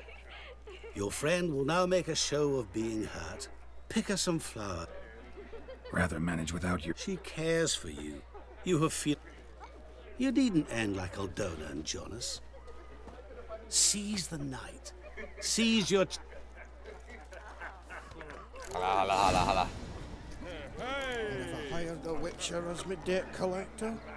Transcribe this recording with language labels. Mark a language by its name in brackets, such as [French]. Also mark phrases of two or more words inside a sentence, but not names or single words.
[English] Your friend will now make a show of being hurt. Pick her some flour. Rather manage without you. She cares for you. You have feel... You needn't end like Aldona and Jonas. Seize the night. Seize your... [Cantonese] 好啦好啦好啦好啦。 [English] Never hired a witcher as my debt collector.